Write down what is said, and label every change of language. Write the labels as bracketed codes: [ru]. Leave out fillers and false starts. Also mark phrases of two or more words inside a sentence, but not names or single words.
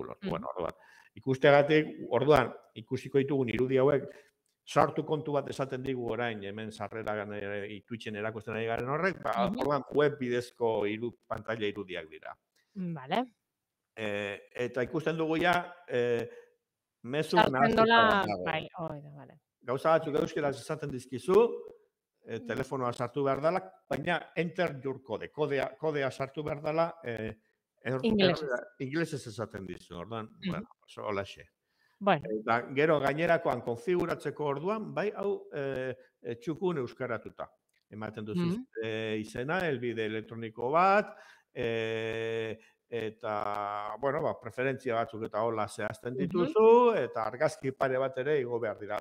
[eu] Bueno, ikusteagatik, orduan, ikusiko ditugun irudi hauek, sartu kontu bat esaten digu orain, hemen sarreragan Twitchen erakusten ari garen horrek, orduan web bidezko pantalla irudiak dira. Vale. Eta ikusten dugu ja, mezuk nahaztuta. Gauza batzuk euskeraz esaten dizkizu, telefonoa sartu behar dela, baina [en] enter your code, [eu] kodea sartu behar dela, inglesez esaten dizu, orduan, bueno, hola xe. Gero gainerakoan konfiguratzeko orduan, bai, hau txukun euskaratuta. Ematen duzu izena, helbide elektroniko bat, eta, bueno, preferentzia batzuk eta hola zehazten dituzu, eta argazki pare bat ere igo behar dira.